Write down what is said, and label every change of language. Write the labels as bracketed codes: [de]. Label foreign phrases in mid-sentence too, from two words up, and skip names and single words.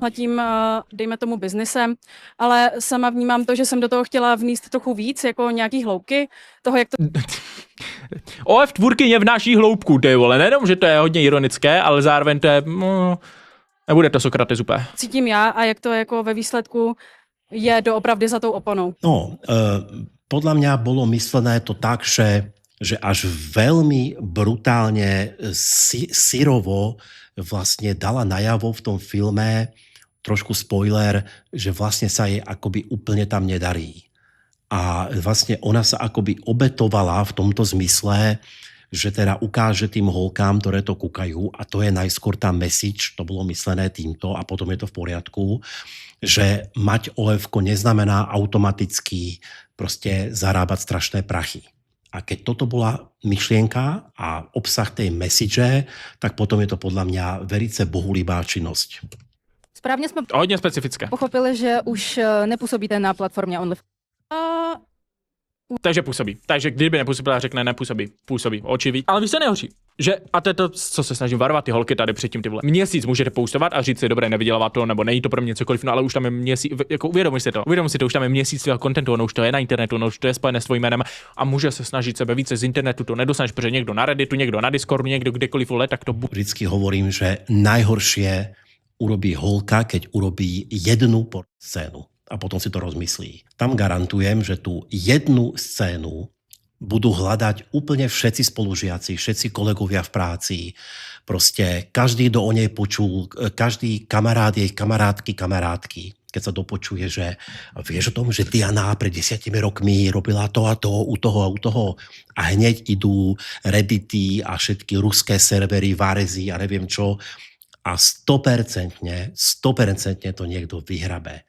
[cs] nad tím, dejme tomu, biznesem, ale sama vnímám to, že jsem do toho chtěla vníst trochu víc, jako nějaký hloubky, toho, jak to OF tvůrkyně vnáší hloubku, ty vole. Nejenom, že to je hodně ironické, ale zároveň to je... nebude to Sokrates úplně. cítím já a jak to jako ve výsledku je doopravdy za tou oponou. No, [sk] podľa mňa bolo myslené to tak, že až veľmi brutálne syrovo vlastne dala najavo v tom filme, trošku spoiler, že vlastne sa jej akoby úplne tam nedarí. A vlastne ona sa akoby obetovala v tomto zmysle, že teda ukáže tým holkám, ktoré to kúkajú, a to je najskôr tá message, to bolo myslené týmto a potom je to v poriadku, že mať OF-ko neznamená automaticky proste zarábať strašné prachy. A keď toto bola myšlienka a obsah tej message, tak potom je to podľa mňa velice bohulibá činnosť. [cs] Správně jsme Hodně specifické. pochopili, že už nepůsobíte na platformě OnlyFans. Takže působí. Takže kdyby nepůsobila, řekne nepůsobí. Působí. Očividně. Ale víš, co nehoří? Že, a to je to, co se snažím varovat ty holky tady předtím, ty vole. Měsíc můžete postovat a říct si, dobré, nevydělává to, nebo není to pro mě cokoliv, no ale už tam je měsíc, jako uvědomuj si to, už tam je měsíc svého kontentu, ono už to je na internetu, ono už to je spojené s tvojím jménem a může se snažit sebe více z internetu, to nedostaneš, protože někdo na Redditu, někdo na Discordu, někdo kdekoliv, vole, tak to [sk] Vždycky hovorím, že najhoršie urobí holka, keď urobí jednu scénu a potom si to rozmyslí. Tam garantujem, že tú jednu scénu budú hľadať úplne všetci spolužiaci, všetci kolegovia v práci. Proste každý, kto o nej počul, každý kamarád jej kamarátky, keď sa dopočuje, že vieš o tom, že Diana pred 10 rokmi robila to a to u toho a hneď idú Reddity a všetky ruské servery, Varezy a neviem čo a 100% to niekto vyhrabe.